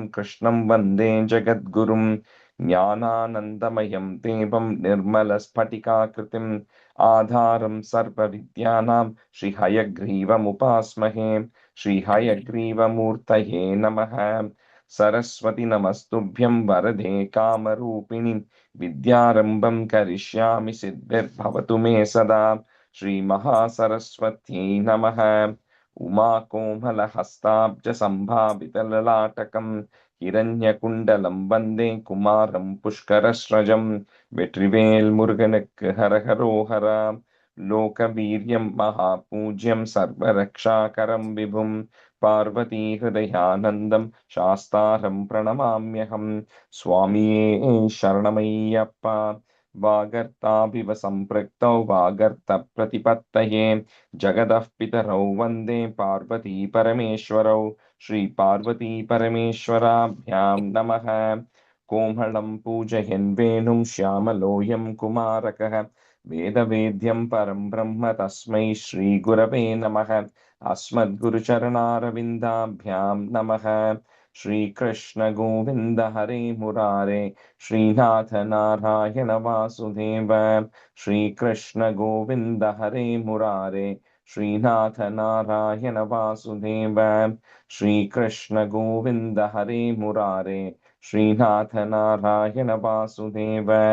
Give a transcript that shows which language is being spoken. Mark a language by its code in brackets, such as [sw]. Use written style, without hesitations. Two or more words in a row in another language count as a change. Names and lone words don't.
[sa] कृष्णं वन्दे जगद्गुरुम् ज्ञानानन्दमयं देवं निर्मलस्फटिकाकृतिम् आधारं सर्वविद्यानां श्रीहयग्रीवमुपास्महे श्रीहयग्रीवमूर्तये नमः सरस्वती नमस्तुभ्यं वरदे कामरूपिणि विद्यारम्भं करिष्यामि सिद्धिर्भवतु मे सदा श्रीमहासरस्वत्यै नमः उमाकोमलहस्ताब्जसम्भावितललाटकम् हिरण्यकुण्डलं वन्दे कुमारं पुष्करस्रजं [ta] வெற்றிவேல் முருகனுக்கு ஹரஹரோஹரா [sa] लोकवीर्यं महापूज्यम् सर्वरक्षाकरं विभुं पार्वती हृदयानन्दं शास्तारं प्रणमाम्यहम् [ta] சுவாமியே சரணமையப்பா [sa] वागर्थाविव सम्पृक्तौ वागर्थ प्रतिपत्तये जगतः पितरौ वन्दे पार्वती परमेश्वरौ श्री पार्वती परमेश्वराभ्यां नमः कोमलं पूजयन् वेणुं श्यामलोऽयं कुमारकः वेदवेद्यं परं ब्रह्म तस्मै श्रीगुरवे नमः अस्मद्गुरुचरणारविन्दाभ्यां नमः श्रीकृष्ण गोविन्द हरे मुरारे श्रीनाथ नारायण वासुदेव श्रीकृष्ण गोविन्द हरे मुरारे श्रीनाथ नारायण वासुदेव श्रीकृष्ण गोविन्द हरे मुरारे श्रीनाथ नारायण वासुदेव